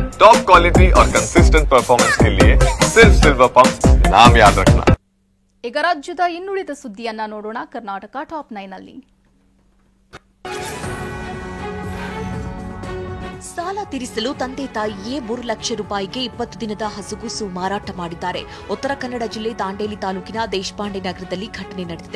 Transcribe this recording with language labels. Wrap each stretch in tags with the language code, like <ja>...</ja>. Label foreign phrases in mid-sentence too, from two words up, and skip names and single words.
<en>top quality</en> <hi>और</hi> <en>consistent performance</en> <hi>के लिए सिर्फ सिल्वर पंप नाम याद रखना।</hi> <kn>ಈಗ ರಾಜ್ಯದ ಇನ್ನುಳಿದ ಸುದ್ದಿಯನ್ನ ನೋಡೋಣ. ಕರ್ನಾಟಕ ಟಾಪ್ 9 ನಲ್ಲಿ ಸಾಲ ತೀರಿಸಲು ತಂದೆ ತಾಯಿಯೇ 3 ಲಕ್ಷ ರೂಪಾಯಿಗೆ 20 ದಿನದ ಹಸುಗೂಸು ಮಾರಾಟ ಮಾಡಿದ್ದಾರೆ. ಉತ್ತರ ಕನ್ನಡ ಜಿಲ್ಲೆ ದಾಂಡೇಲಿ ತಾಲೂಕಿನ ದೇಶಪಾಂಡೆ ನಗರದಲ್ಲಿ ಘಟನೆ ನಡೆದಿದೆ.</kn>